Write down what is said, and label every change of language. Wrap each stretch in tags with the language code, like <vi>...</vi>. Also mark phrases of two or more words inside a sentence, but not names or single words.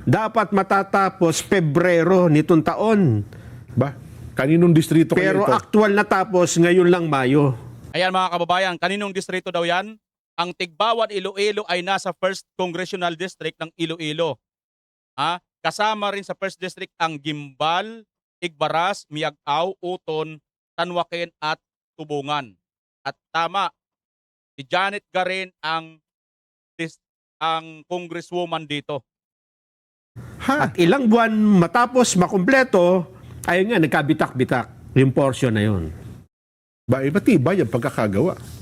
<tl>Dapat matatapos Pebrero nitong taon. Ba? Kaninong distrito Pero kayo ito? actual natapos ngayon lang Mayo. Ayan mga kababayan, kaninong distrito daw yan? Ang Tigbawan, Iloilo ay nasa 1st Congressional District ng Iloilo. Kasama rin sa 1st District ang Gimbal, Igbaras, Miagao, Uton, Tanwaken at Tubungan. At tama, si Janet Garin ang congresswoman dito. At ilang buwan matapos makumpleto, ayun nga, nagkabitak-bitak yung portion na yun. Ba, matibay ang pagkakagawa.</tl>